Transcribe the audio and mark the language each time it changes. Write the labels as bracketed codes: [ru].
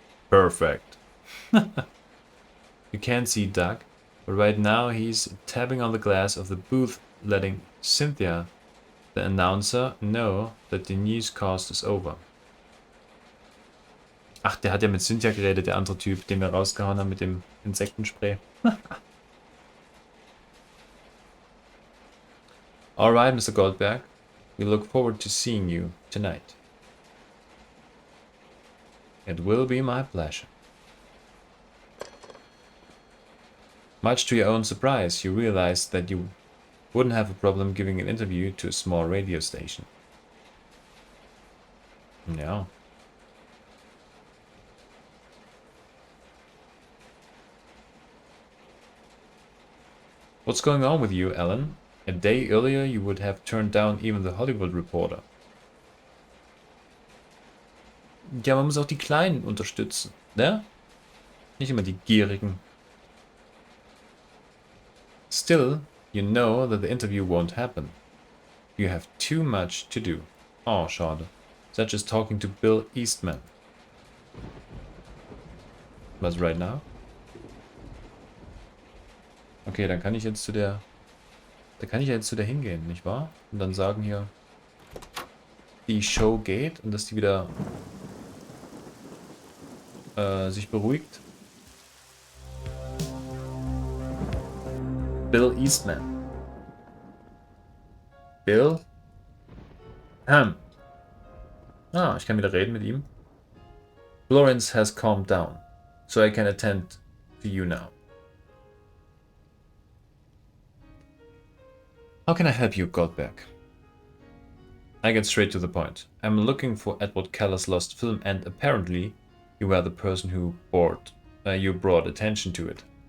[en] Perfect. You can't see Doug, but right now he's tapping on the glass of the booth, letting Cynthia, the announcer, know that the newscast is over. [de] Ach, der hat ja mit Cynthia geredet, der andere Typ, den wir rausgehauen haben mit dem Insektenspray. [en] Alright, Mr. Goldberg. We look forward to seeing you tonight. It will be my pleasure. Much to your own surprise, you realized that you wouldn't have a problem giving an interview to a small radio station. [de] Ja. [en] What's going on with you, Alan? A day earlier you would have turned down even the Hollywood Reporter. [de] Ja, man muss auch die Kleinen unterstützen, ne? Nicht immer die Gierigen. [en] Still, you know that the interview won't happen. You have too much to do. [de] Oh, schade. [en] Such as talking to Bill Eastman. Was right now? [de] Okay, dann kann ich jetzt zu der... Da kann ich ja jetzt zu der hingehen, nicht wahr? Und dann sagen hier, die Show geht und dass die wieder sich beruhigt. [en] Bill Eastman. [de] Bill? Ah, ich kann wieder reden mit ihm. [en] Florence has calmed down, so I can attend to you now. How can I help you, Goldberg? I get straight to the point. I'm looking for Edward Keller's lost film, and apparently you were the person who brought attention to it.